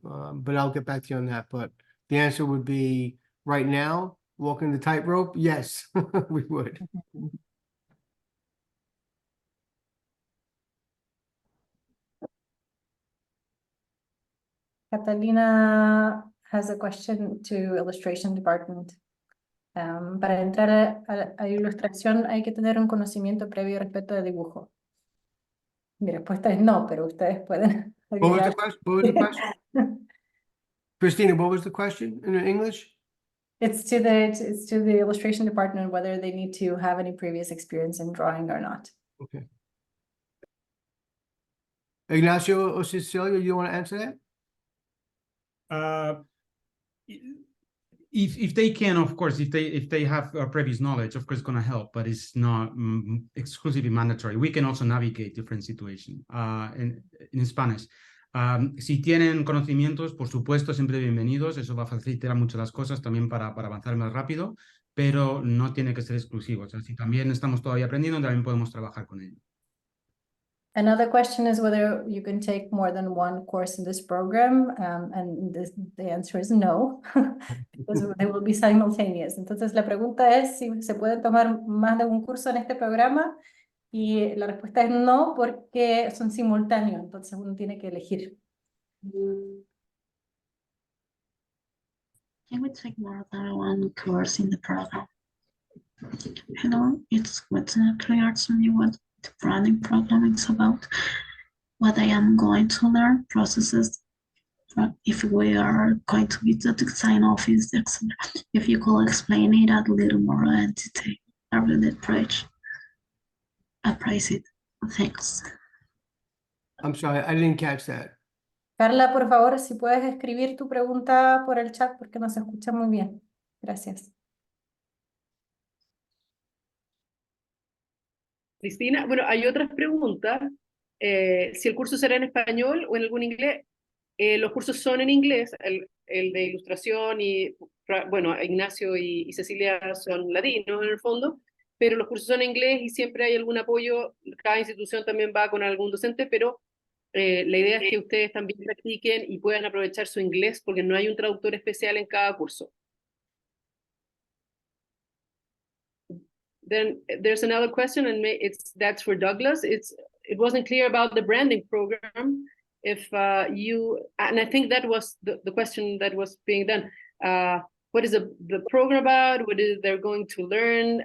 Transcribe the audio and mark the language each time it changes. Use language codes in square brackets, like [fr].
[en] But I'll get back to you on that. But the answer would be right now, walking the tightrope, yes, we would. Catalina has a question to illustration department. [es] Para entrar a ilustración hay que tener un conocimiento previo respecto de dibujo. Mi respuesta es no, pero ustedes pueden [en] What was the [es] ayudar. [en] question? What was the question? Christina, what was the question in English? It's to the illustration department whether they need to have any previous experience in drawing or not. Okay. Ignacio or Cecilia, you want to answer that? If they can, of course, if they have previous knowledge, of course, it's going to help, but it's not exclusively mandatory. We can also navigate different situations. In Spanish, [es] si tienen conocimientos, por supuesto, siempre bienvenidos. Eso va a facilitar mucho las cosas también para avanzar más rápido, pero no tiene que ser exclusivo. O sea, si también estamos todavía aprendiendo, también podemos trabajar con ello. [en] Another question is whether you can take more than one course in this program, and the answer is no, because they will be simultaneous. [es] Entonces la pregunta es si se puede tomar más de un curso en este programa, y la respuesta es no, porque son simultáneos, entonces uno tiene que elegir. [en] Can we take more than one course in the program? Hello, it's not clear to me what the branding program is about, what I am going to learn, processes, if we are going to be the design office, etc. If you could explain it a little more in detail, I really appraise it. Thanks. I'm sorry, I didn't catch that. [es] Carla, por favor, si puedes escribir tu pregunta por el chat porque no se escucha muy bien. Gracias. Cristina, bueno, hay otras preguntas. Si el curso será en español o en algún inglés. Los cursos son en inglés. el de ilustración y, bueno, Ignacio y Cecilia son latinos en el fondo, pero los cursos son en inglés y siempre hay algún apoyo, cada institución también va con algún docente, pero la idea es que ustedes también practiquen y puedan aprovechar su inglés porque no hay un traductor especial en cada curso. [en] Then there's another question, and that's for Douglas. It wasn't clear about the branding program. If and I think that was the question that was being done. What is the program about? What is they're going to learn?